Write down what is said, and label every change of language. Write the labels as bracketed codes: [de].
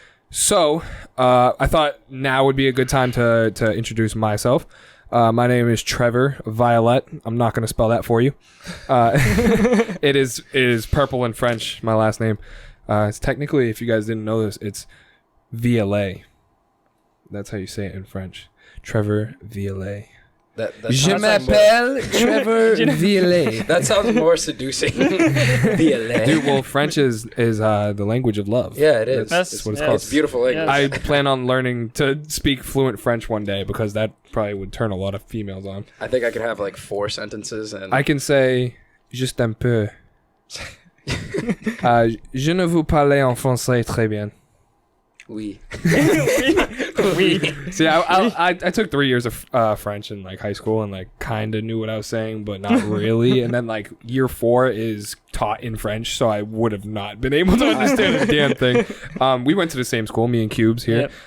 [en] So I thought now would be a good time to introduce myself. My name is Trevor Violet. I'm not going to spell that for you. It is purple in French, my last name. It's technically, if you guys didn't know this, it's Violet. That's how you say it in French. Trevor Violet. [fr] Je m'appelle Trevor Violet. [en] That sounds more seducing. Violet. Dude, well, French is the language of love. Yeah, it is. That's what it's yeah, called. It's beautiful language. I plan on learning to speak fluent French one day because that probably would turn a lot of females on. I think I could have like 4 sentences and I can say [fr] juste un peu. Je ne vous parle en français très bien. oui. [en] See, I took 3 years of French in like high school and like kind of knew what I was saying, but not really. And then like year 4 is taught in French, so I would have not been able to understand a damn thing. We went to the same school, me and Cubes here.